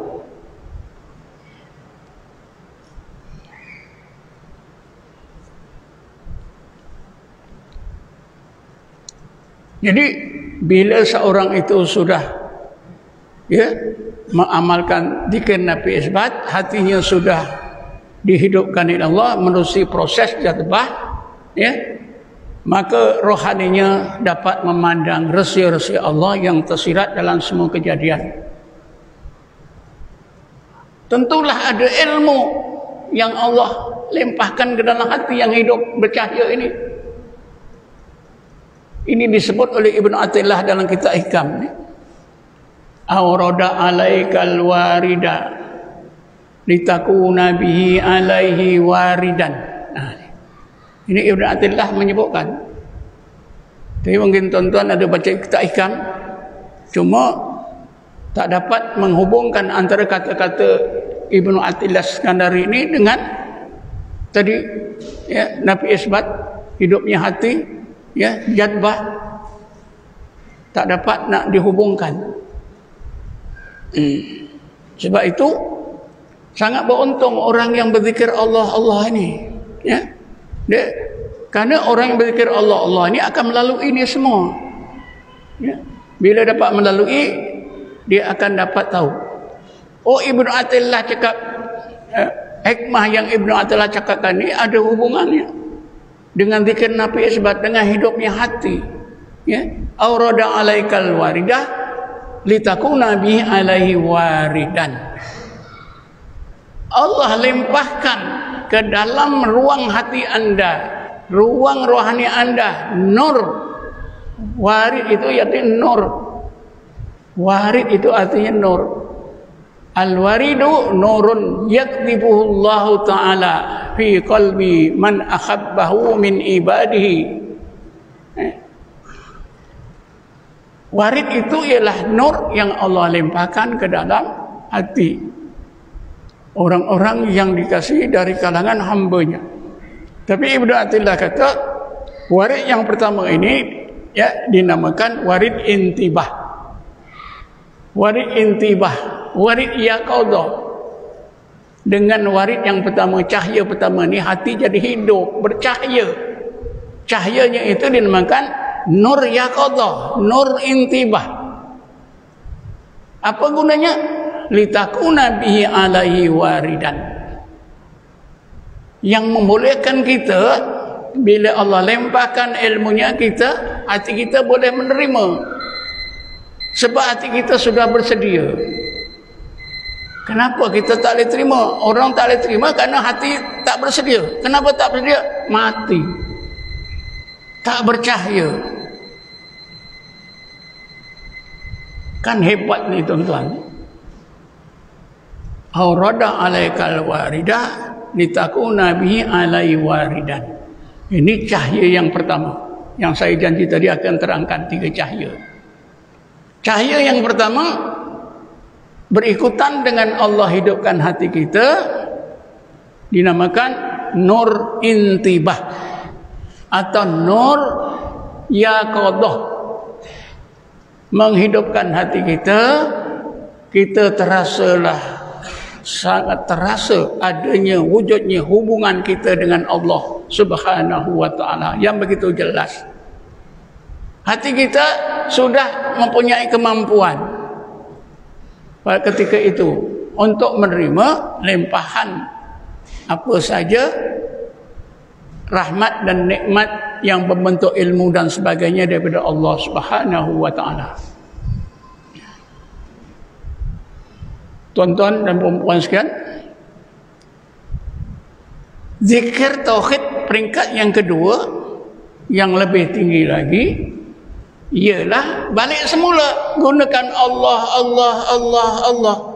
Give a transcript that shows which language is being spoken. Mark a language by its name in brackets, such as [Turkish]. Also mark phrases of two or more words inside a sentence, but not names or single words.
[Malay] Jadi bila seorang itu sudah mengamalkan zikir [Arabic] نفي إثبات, [Malay] hatinya sudah dihidupkan oleh Allah melalui proses jazbah, maka rohaninya dapat memandang rahsia-rahsia Allah yang tersirat dalam semua kejadian. Tentulah ada ilmu yang Allah limpahkan ke dalam hati yang hidup bercahaya ini. Ini disebut oleh Ibnu Athaillah dalam kitab Hikam. [Arabic] أورد عليك الوارد لتكون به عليه واردا. [Malay] Ini Ibnu Athaillah menyebutkan. Tapi mungkin tuan-tuan ada baca kitab Hikam, cuma tak dapat menghubungkan antara kata-kata Ibnu Athaillah Skandari ini dengan tadi [Arabic] نفي إثبات, [Malay] hidupnya hati, jadbah, tak dapat nak dihubungkan. Sebab itu sangat beruntung orang yang berzikir Allah ini, kerana orang yang berzikir Allah ini akan melalui ini semua. Bila dapat melalui, dia akan dapat tahu. Oh, Ibnu Athaillah cakap, hikmah yang Ibnu Athaillah cakapkan ni ada hubungannya dengan zikir [Arabic] نفي إثبات, [Malay] dengan hidupnya hati. [Arabic] أورد عليك الواردة لتكون به عليه واردا. [Malay] Allah limpahkan ke dalam ruang hati anda, ruang rohani anda, nur. Warid itu artinya nur. Warid itu artinya nur. [Arabic] الوارد نور يكتبه الله تعالى في قلب من أحبه من عباده. [Malay] Warid itu ialah nur yang Allah limpahkan ke dalam hati orang-orang yang dikasihi dari kalangan hambanya. Tapi Ibnu Athaillah kata, warid yang pertama ini dinamakan [Arabic] وارد انتباه. وارد انتباه، وارد يقظة. [Malay] Dengan warid yang pertama, cahaya pertama ni, hati jadi hidup, bercahaya. Cahayanya itu dinamakan [Arabic] نور يقظة، نور انتباه. [Malay] Apa gunanya? [Arabic] لتكون به عليه واردا. [Malay] Yang membolehkan kita, bila Allah limpahkan ilmunya kita, hati kita boleh menerima. Sebab hati kita sudah bersedia. Kenapa kita tak boleh terima? Orang tak boleh terima kerana hati tak bersedia. Kenapa tak bersedia? Mati, tak bercahaya. Kan hebat ni tuan-tuan. [Arabic] أورد عليك الواردة لتكون به عليه واردا. [Malay] Ini cahaya yang pertama, yang saya janji tadi akan terangkan 3 cahaya. Cahaya yang pertama berikutan dengan Allah hidupkan hati kita, dinamakan [Arabic] نور انتباه [Malay] atau [Arabic] نور يقظة. [Malay] Menghidupkan hati kita, kita terasalah, sangat terasa adanya wujudnya hubungan kita dengan Allah [Arabic] سبحانه وتعالى [Malay] yang begitu jelas. Hati kita sudah mempunyai kemampuan pada ketika itu untuk menerima limpahan apa saja rahmat dan nikmat yang berbentuk ilmu dan sebagainya daripada Allah [Arabic] سبحانه وتعالى. [Malay] Tuan-tuan dan puan-puan sekalian, zikir tauhid peringkat yang kedua yang lebih tinggi lagi ialah balik semula gunakan Allah, Allah, Allah, Allah.